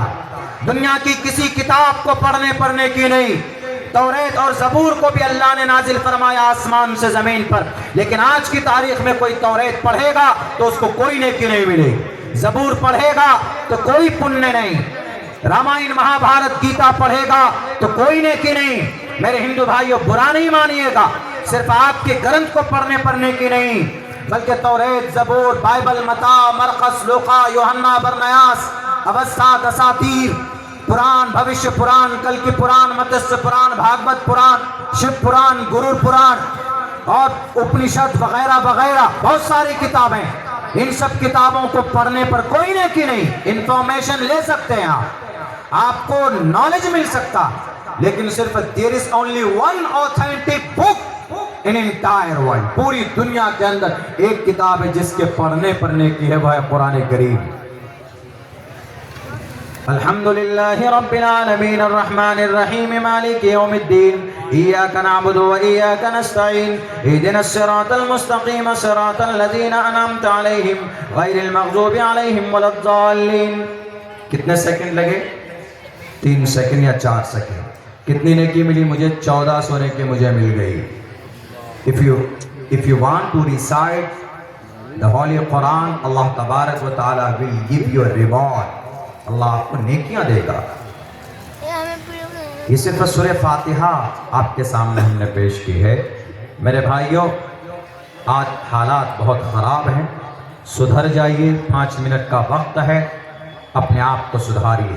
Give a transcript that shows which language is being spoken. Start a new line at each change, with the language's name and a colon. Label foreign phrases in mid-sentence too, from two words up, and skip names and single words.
Urdu: دنیا کی کسی کتاب کو پڑھنے کی نہیں، توریت اور زبور کو بھی اللہ نے نازل فرمایا آسمان سے زمین پر، لیکن آج کی تاریخ میں کوئی توریت پڑھے گا تو اس کو کوئی نیکی نہیں ملے، زبور پڑھے گا تو کوئی پنیہ نہیں، رامائن مہابھارت گیتا پڑھے گا تو کوئی نیکی نہیں۔ میرے ہندو بھائیوں برا نہیں مانیے گا، صرف آپ کے گرنتھ کو پڑھنے کی نہیں، بلکہ توریت، زبور، بائبل، متی، مرقس، لوقا، یوحنا، برنیاس، اوسطا، دساتیر، پران، بھوشیہ پران، کلکی پران، متسیہ پران، بھاگوت پران، شیو پران، گرور پران اور اپنشد وغیرہ وغیرہ بہت ساری کتابیں، ان سب کتابوں کو پڑھنے پر کوئی نیکی نہیں۔ انفارمیشن لے سکتے ہیں آپ کو نالج مل سکتا، لیکن صرف
English: there is only one authentic book in entire world،
Urdu: پوری دنیا کے اندر ایک کتاب ہے جس کے پڑھنے کی ہے، وہ ہے قرآن کریم۔
Arabic: الحمدللہ رب العالمین الرحمن الرحیم مالک یوم الدین ایاک نعبد و ایاک نستعین اہدنا الصراط المستقیم صراط الذین انعمت علیہم غیر المغضوب علیہم ولا الضالین۔
Urdu: کتنے سیکنڈ لگے؟ 3 سیکنڈ یا 4 سیکنڈ۔ کتنی نیکی ملی مجھے؟ 1400 نیکی مجھے مل گئی۔
English: If you want to recite the Holy Quran,
Arabic: الله تبارك وتعالى
English: will give you a reward۔
Urdu: اللہ آپ کو نیکیاں دے گا۔ یہ صرف سورہ فاتحہ آپ کے سامنے ہم نے پیش کی ہے۔ میرے بھائیوں، آج حالات بہت خراب ہیں، سدھر جائیے، 5 منٹ کا وقت ہے، اپنے آپ کو سدھاریے۔